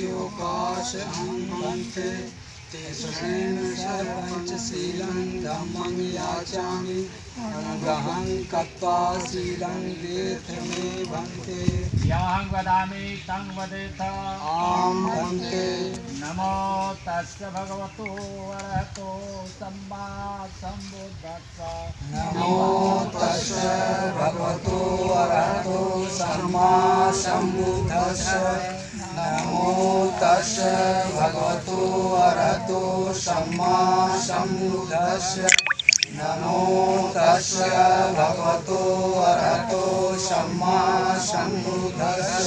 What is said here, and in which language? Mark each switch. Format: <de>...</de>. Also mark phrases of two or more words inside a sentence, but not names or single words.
<pi>लोकाशहं भन्ते तिसरणेन सह पंचशीलं धम्मं याचामि अनुगहं तत्त्वा शीलं देथ मे भन्ते याहं वदामि तं वदेत आं भन्ते नमो तस्य भगवतो अरहतो सम्मा सम्बुद्धस्स नमो तस्य भगवतो अरहतो सम्मा सम्बुद्धस्स नमो तस्य भगवतो अरहतो सम्मा सम्बुद्धस्स नमो तस्य भगवतो अरहतो सम्मा सम्बुद्धस्स</pi>